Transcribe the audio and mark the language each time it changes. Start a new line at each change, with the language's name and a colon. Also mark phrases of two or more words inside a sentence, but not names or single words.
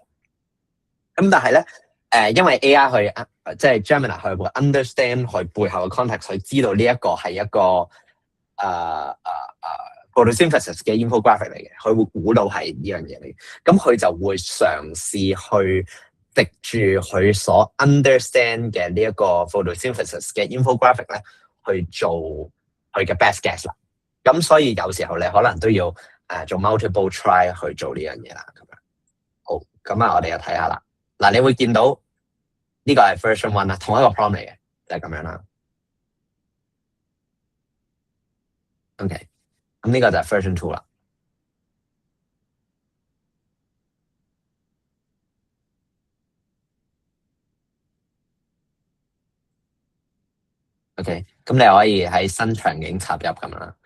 Cantonese: 咁但係咧，因為 AI 去即係 Gemini 佢會 understand 佢背後嘅 context，佢知道呢一個係一個photosynthesis 嘅 infographic 嚟嘅，佢會估到係呢樣嘢嚟。咁佢就會嘗試去藉住佢所 understand 嘅呢一個 photosynthesis 嘅 infographic 咧，去做佢嘅
English: best guess
Cantonese: 啦。咁所以有時候你可能都要做
English: multiple try
Cantonese: 去做呢樣嘢啦。咁樣好，咁我哋又睇下啦。嗱，你會見到呢個係 version 1啦，同一個 prompt 嚟嘅，就係咁樣啦。OK， 咁呢個就係 version 2啦。OK， 咁你可以喺新場景插入咁樣啦。